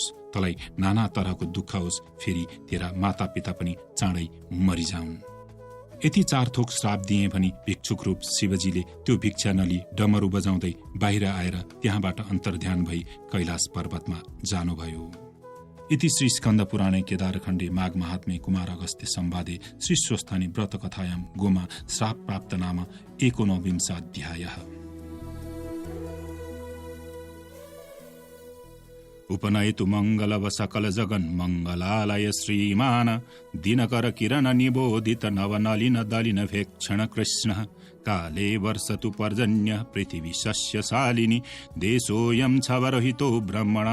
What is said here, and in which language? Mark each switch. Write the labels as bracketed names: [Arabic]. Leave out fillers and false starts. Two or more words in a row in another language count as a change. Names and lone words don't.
[Nepali] तँलाई नाना तरहको दुःख होस्। फेरि तेरा माता पिता पनि चाँडै मरिजाउन्। यति 4 थोक श्राप दिए भनी भिक्षुक रूप शिवजीले त्यो भिक्षा नली डमरू बजाउँदै बाहिर आएर त्यहाँबाट अन्तर्ध्यान भई कैलाश पर्वतमा जानुभयो। [Sanskrit] इति श्री स्कन्द पुराणे केदारखण्डे माघ महात्म्ये कुमार अगस्त्य संवादे श्री स्वस्थानी व्रत कथायां गोमा श्राप प्राप्त नाम 19 अध्यायः। उपनयतु मंगलव सकल जगन मंगलालय श्रीमान दिनकर किरण निबोधित नवनलिन दलिन भेक्षण कृष्ण काले वर्षतु पर्जन्य पृथिवी शस्यशालिनी देशोऽयं छवरहितो ब्रह्मणा